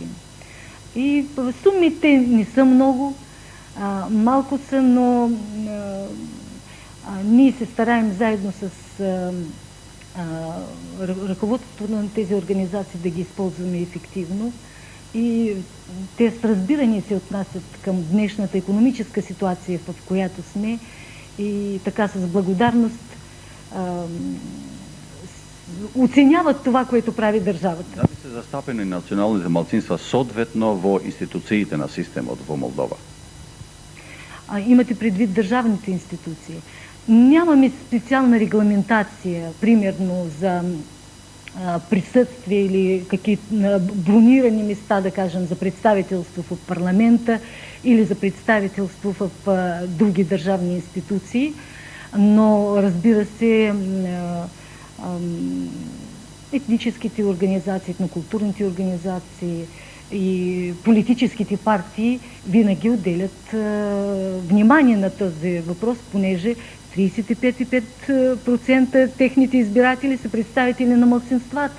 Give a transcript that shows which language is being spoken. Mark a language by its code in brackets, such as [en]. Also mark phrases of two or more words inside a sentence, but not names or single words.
[bg] И сумите не са много, малко са, но ние се стараем заедно с ръководството на тези организации да ги използваме ефективно. И те с разбиране се отнасят към днешната икономическа ситуация, в която сме, и така с благодарност оценяват това, което прави държавата. [mk] Дали се застапени националните малцинства соодветно во институциите на системот во Молдова? [bg] Имате предвид държавните институции. Нямаме специална регламентация, примерно за присъствие или какие-то бронирани места, да кажем, за представителство в парламента или за представителство в други държавни институции, но разбира се, етническите организации, етнокултурните организации и политическите партии винаги отделят внимание на този въпрос, понеже 35,5% техните избиратели са представители на малцинствата.